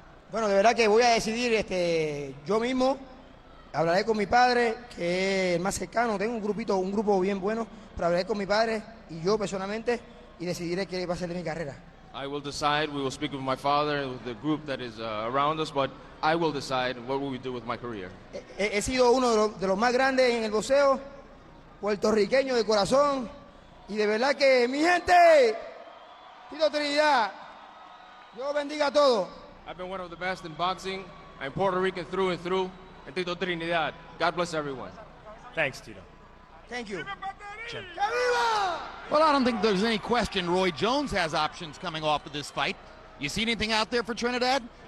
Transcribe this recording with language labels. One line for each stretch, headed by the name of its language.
Spanish: Bueno, de verdad que voy a decidir yo mismo. Hablaré con mi padre, que es el más cercano. Tengo un grupo bien bueno, pero hablaré con mi padre y yo personalmente y decidiré qué va a ser de mi carrera.
English: I will decide. We will speak with my father, with the group that is around us, but I will decide what will we do with my career.
Spanish: He sido uno de los más grandes en el boxeo, puertorriqueño de corazón, y de verdad que mi gente, Tito Trinidad, Dios bendiga a todos.
English: I've been one of the best in boxing. I'm Puerto Rican through and through, and Tito Trinidad. God bless everyone. Thanks, Tito. Thank you. Jim. Well, I don't think there's any question Roy Jones has options coming off of this fight. You see anything out there for Trinidad?